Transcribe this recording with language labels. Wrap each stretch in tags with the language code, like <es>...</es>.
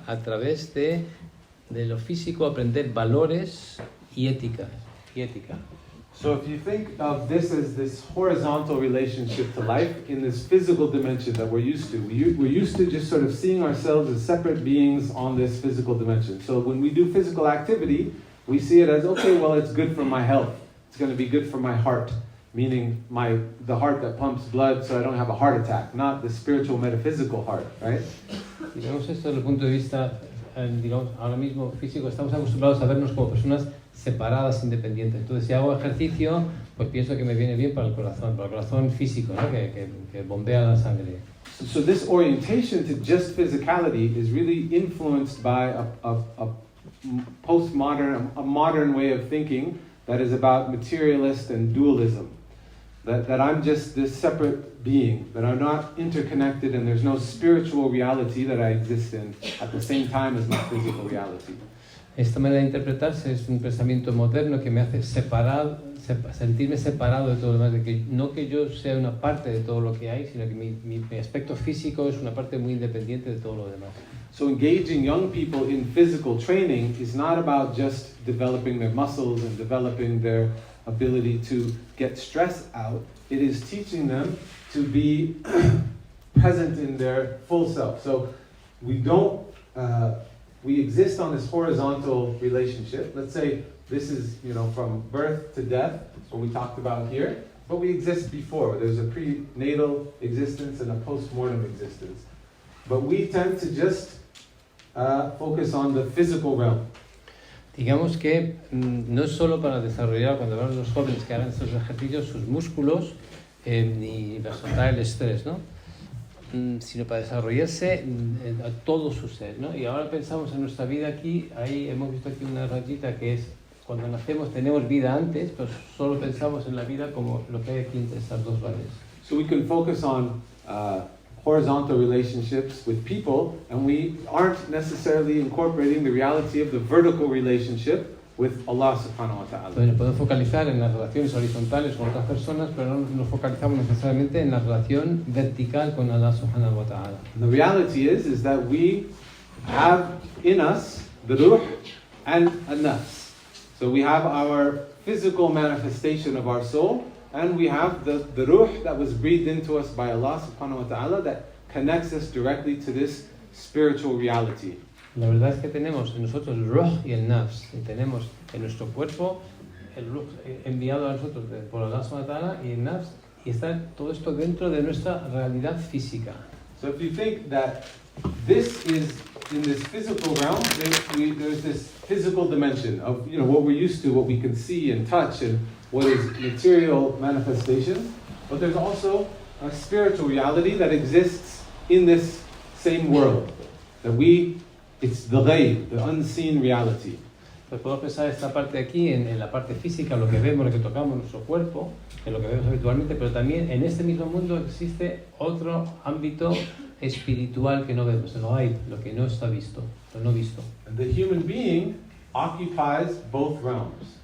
<es>A través de lo físico, aprender valores y ética.</es> <en>So if you think of this as this horizontal relationship to life in this physical dimension that we're used to, we're used to just sort of seeing ourselves as separate beings on this physical dimension. So when we do physical activity, we see it as, okay, well, it's good for my health. It's going to be good for my heart, meaning the heart that pumps blood so I don't have a heart attack, not the spiritual metaphysical heart, right?</en> <es>Si vemos esto desde el punto de vista, digamos, ahora mismo físico, estamos acostumbrados a vernos como personas separadas, independientes. Entonces, si hago ejercicio, pues pienso que me viene bien para el corazón físico, ¿no? que bombea la sangre.</es> <en>So this orientation to just physicality is really influenced by a postmodern, a modern way of thinking that is about materialist and dualism. That I'm just this separate being, that I'm not interconnected and there's no spiritual reality that I exist in at the same time as my physical reality.</en> <es>Esta manera de interpretarse es un pensamiento moderno que me hace sentirme separado de todo lo demás, de que no que yo sea una parte de todo lo que hay, sino que mi aspecto físico es una parte muy independiente de todo lo demás.</es> <en>So engaging young people in physical training is not about just developing their muscles and developing their ability to get stress out. It is teaching them to be present in their full self. So we exist on this horizontal relationship. Let's say this is, from birth to death, what we talked about here, but we exist before. There's a prenatal existence and a post-mortem existence. But we tend to just focus on the physical realm.</en> <es>Digamos que no es solo para desarrollar, cuando hablamos de los jóvenes que hagan estos ejercicios, sus músculos y para soltar el estrés, ¿no? Sino para desarrollarse a todo su ser, ¿no? Y ahora pensamos en nuestra vida aquí, ahí hemos visto aquí una rayita que es cuando nacemos tenemos vida antes, pero solo pensamos en la vida como lo que hay aquí entre estas dos rayas.</es> <en>So we can focus on horizontal relationships with people, and we aren't necessarily incorporating the reality of the vertical relationship with Allah subhanahu wa ta'ala.</en> <es>Entonces podemos focalizar en las relaciones horizontales con otras personas, pero no nos focalizamos necesariamente en la relación vertical con Allah subhanahu wa ta'ala.</es> <en>The reality is that we have in us the ruh and a nafs. So we have our physical manifestation of our soul, and we have the ruh that was breathed into us by Allah subhanahu wa ta'ala that connects us directly to this spiritual reality.</en> <es>La verdad es que tenemos en nosotros el ruh y el nafs, y tenemos en nuestro cuerpo el ruh enviado a nosotros por Allah subhanahu wa ta'ala y el nafs, y está todo esto dentro de nuestra realidad física.</es> <en>So if you think that this is in this physical realm, there's this physical dimension of what we're used to, what we can see and touch, and what is material manifestation. But there's also a spiritual reality that exists in this same world. It's the ghaib, the unseen reality.</en> <es>Pues podemos pensar esta parte aquí en la parte física, lo que vemos, lo que tocamos, nuestro cuerpo, en lo que vemos habitualmente, pero también en este mismo mundo existe otro ámbito espiritual que no vemos, el ghaib, lo que no está visto, lo no visto.</es> <en>And the human being occupies both realms.</en>